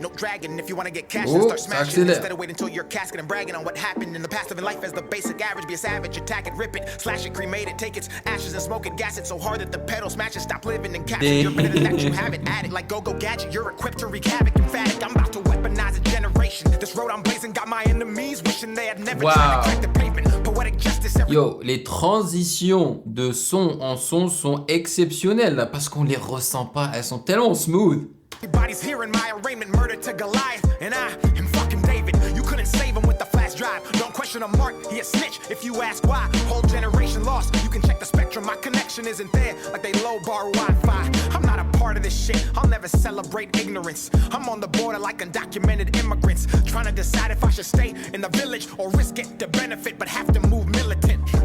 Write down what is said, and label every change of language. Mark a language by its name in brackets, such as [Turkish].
[English] No dragon if you want to get cash and start smashing. Instead of waiting until you're casket and bragging on what happened in the past of life as the basic average. Be a savage, attack it, rip it, slash it, cremate it, take its ashes and smoke it, gas it so hard that the pedal smashes. Stop living and catch it. You're better than that, you have it. Add it like go-go gadget. You're equipped to wreak havoc, emphatic. I'm about to weaponize a generation. This road I'm blazing got my enemies wishing they had never tried to crack the pavement. Poetic justice. [French] Yo, les transitions de son en son sont exceptionnelles là, parce qu'on les ressent pas, elles sont tellement smooth. [English] Everybody's hearing my arraignment, murder to Goliath, and I am fucking David. You couldn't save him with the flash drive. jive. Don't question a mark, he a snitch. If you ask why, whole generation lost. You can check the spectrum, my connection isn't there. Like they low bar Wi-Fi. I'm not a part of this shit, I'll never celebrate ignorance. I'm on the border like undocumented immigrants, trying to decide if I should stay in the village or risk it to benefit, but have to move militant.